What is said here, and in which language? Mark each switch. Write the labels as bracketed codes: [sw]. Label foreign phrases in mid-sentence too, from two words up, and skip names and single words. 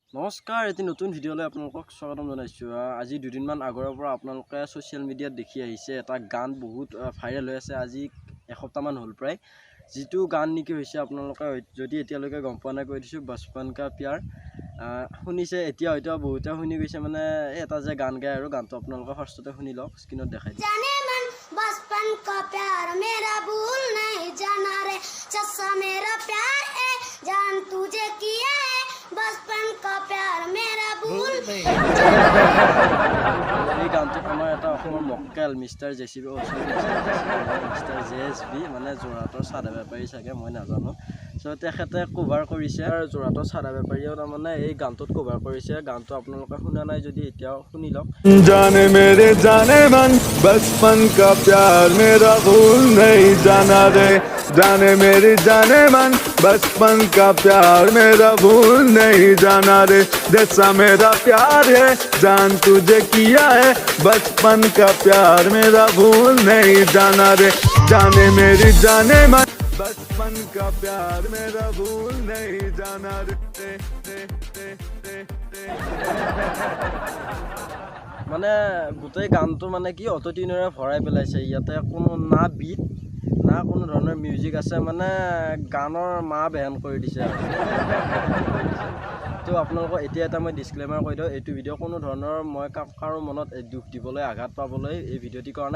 [as] নমস্কাৰ, এটি নতুন ভিডিঅ'লৈ আপোনালোকক স্বাগতম জনাইছোঁ। আজি দুদিনমান আগৰৰ পৰা আপোনালোকে [en] social mediaত [as] দেখি আহিছে এটা গান বহুত ভাইৰেল হৈ আছে। আজি এসপ্তাহমান হ'ল প্ৰায়। যিটো গান নেকি হৈছে আপোনালোকে যদি এতিয়ালৈকে গম পোৱা নাই কৈ দিছোঁ, বচপন কা প্যাৰ। শুনিছে এতিয়া হয়তো বহুতে শুনি গৈছে, মানে এটা যে গান গায় আৰু গানটো আপোনালোকে ফাৰ্ষ্টতে শুনি লওক, স্ক্ৰীণত দেখাই দিওঁ। [hi] बचपन का प्यार मेरा भूल नहीं जाना रे चस्सा मेरा प्यार है जान तुझे किया है बचपन का प्यार मेरा भूल नहीं [as] এই গানটো আমাৰ এটা অসমৰ মক্কেল মিষ্টাৰ জেচিবি মিষ্টাৰ JSB মানে যোৰহাটৰ চাদা বেপাৰী চাগে, মই নাজানো। চ' তেখেতে কভাৰ কৰিছে আৰু যোৰহাটৰ চাদা বেপাৰীয়েও তাৰমানে এই গানটোত কভাৰ কৰিছে। গানটো আপোনালোকে শুনা নাই যদি এতিয়াও শুনি লওক। [hi] जाने मेरे जाने मन बचपन का प्यार मेरा भूल नहीं जाना रे जाने मेरी जाने मन बचपन का प्यार मेरा भूल नहीं जाना रे जैसा मेरा प्यार है जान तुझे किया है बचपन का प्यार मेरा भूल नहीं जाना रे जाने मेरी जाने मन बचपन का प्यार मेरा भूल नहीं जाना रे [as] মানে গোটেই গানটো মানে কি [en] auto tuneৰে [as] ভৰাই পেলাইছে। ইয়াতে কোনো না বিট না কোনো ধৰণৰ মিউজিক আছে, মানে গানৰ বেহান কৰি দিছে আৰু। তো আপোনালোকক এতিয়া এটা মই ডিছক্লেমাৰ কৈ দিওঁ, এইটো ভিডিঅ' কোনো ধৰণৰ মই কাৰো মনত দুখ দিবলৈ আঘাত পাবলৈ এই ভিডিঅ'টি কৰা নাই।